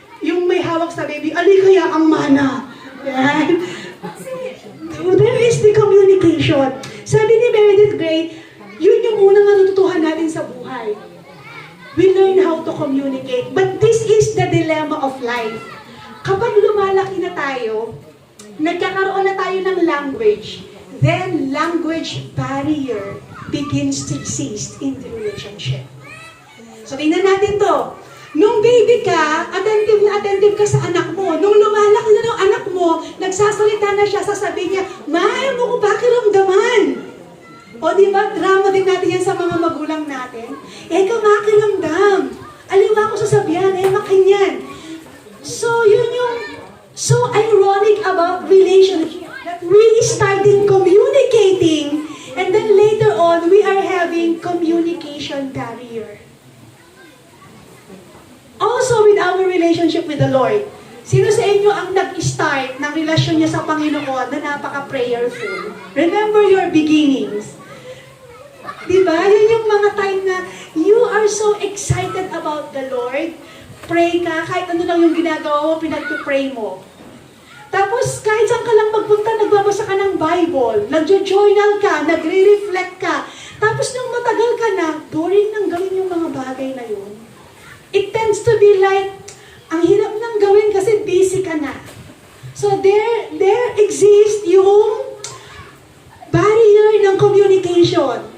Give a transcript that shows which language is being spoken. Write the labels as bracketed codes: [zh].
[tl] Yung may hawak sa baby, ali kaya ang mana. Yan. [en] There is the communication. [tl] Sabi ni Meredith Gray, yun yung unang natutuhan natin sa buhay. [en] We learn how to communicate. But this is the dilemma of life. [tl] Kapag lumalaki na tayo, nagkakaroon na tayo ng language, [en] then language barrier begins to exist in the relationship. [tl] So tingnan natin to. Nung baby ka, attentive ka sa anak mo. Nung lumalaki na ng anak mo, nagsasalita na siya, sasabihin niya, "Mahal mo ko pakiramdaman." O di ba, drama din natin yan sa mga magulang natin. Ikaw makiramdam. Aliwa ko sasabihan, makinyan. [en] So [tl] yun yung [en] so ironic about relationship. That we started communicating, and then later on, we are having communication barrier. Also with our relationship with the Lord. [tl] Sino sa inyo ang nag-start ng relasyon niya sa Panginoon na napaka-prayerful? [en] Remember your beginnings. [tl] Diba? Yun yung mga time na [en] you are so excited about the Lord. [tl] Pray ka, kahit ano lang yung ginagawa mo, pinag-pray mo. Tapos kahit saan ka lang magpunta, nagbabasa ka ng Bible, nagjo-journal ka, nagre-reflect ka. Tapos nung matagal ka na, boring nang gawin yung mga bagay na yun. [en] It tends to be like, [tl] ang hirap nang gawin kasi busy ka na. [en] So there exists yung barrier ng communication.